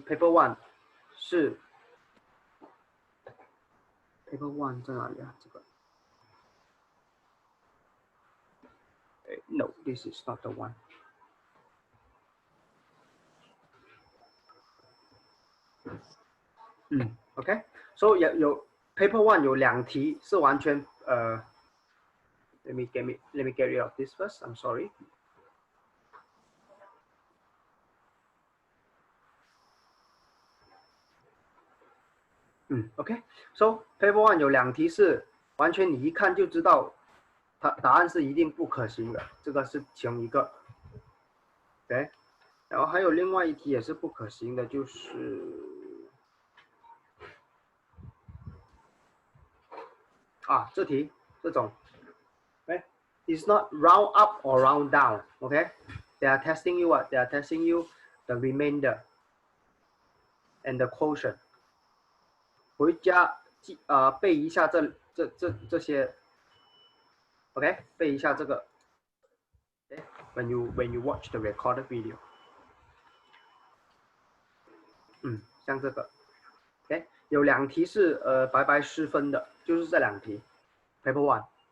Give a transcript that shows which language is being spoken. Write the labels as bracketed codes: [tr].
[zh] paper 1是 paper 1在哪里啊？ [en] 这个，No， this is not the one。 OK，so [zh] 有 paper 1有2题是完全 [en] let me get rid of this first. I'm sorry. [zh] OK，so paper 1有2题是完全你一看就知道，答案是一定不可行的，这个是其中一个。 OK，然后还有另外一题也是不可行的，就是这题这种， [en] It's not round up or round down. Okay, they are testing you what? They are testing you the remainder and the quotient. [zh] 回家背一下这些 ，OK， 背一下这个。 [en] When you watch the recorded video， [zh] 像这个 ，OK， 有2题是白白失分的，就是这2题 ，Paper 1。